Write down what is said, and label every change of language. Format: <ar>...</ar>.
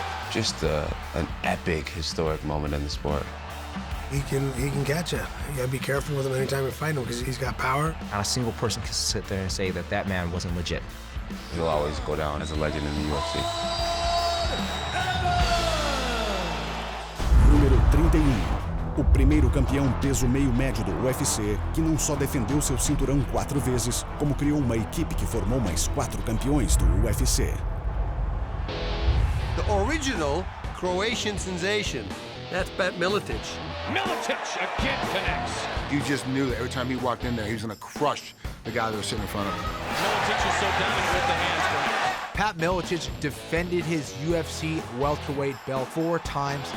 <en>Just an epic, historic moment in the sport. He can catch you. You gotta be careful with him anytime you fight him because he's got power. Not a single person can sit there and say that that man wasn't legit. He'll always go down as a legend in the UFC.</en> <pt>Número 31. O primeiro campeão peso meio médio do UFC, que não só defendeu seu cinturão 4 vezes, como criou uma equipe que formou mais 4 campeões do UFC.</pt> <en>The original Croatian sensation. That's Pat Militic. Militic again connects. You just knew that every time he walked in there, he was going to crush the guy that was sitting in front of him. Militic is so dominant with the handspring. Pat Militic defended his UFC welterweight belt 4 times.</en>